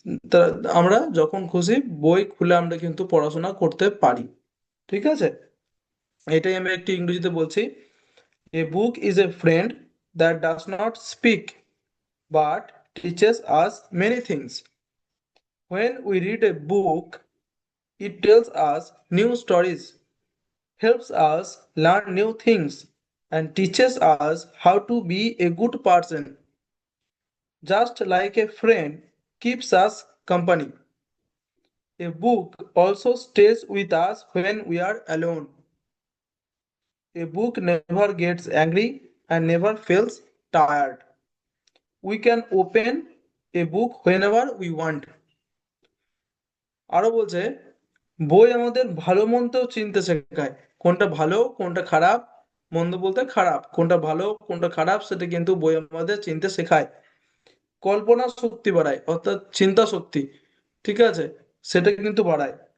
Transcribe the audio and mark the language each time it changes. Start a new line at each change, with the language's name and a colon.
Bangla: তা আমরা যখন খুশি বই খুলে আমরা কিন্তু পড়াশোনা করতে পারি। ঠিক আছে? এটাই আমি একটি ইংরেজিতে বলছি।
English: A book is a friend that does not speak but teaches us many things. When we read a book, it tells us new stories, helps us learn new things, and teaches us how to be a good person. Just like a friend keeps us company, a book also stays with us when we are alone. A book never gets angry and never feels tired. We can open a book whenever we want.
Bangla: আরো বলছে, বই আমাদের ভালো মন্দও চিনতে শেখায়। কোনটা ভালো কোনটা খারাপ, মন্দ বলতে খারাপ, কোনটা ভালো কোনটা খারাপ সেটা কিন্তু বই আমাদের চিনতে শেখায়। কল্পনা শক্তি বাড়ায়, অর্থাৎ চিন্তা শক্তি। ঠিক আছে? সেটা কিন্তু বাড়ায়।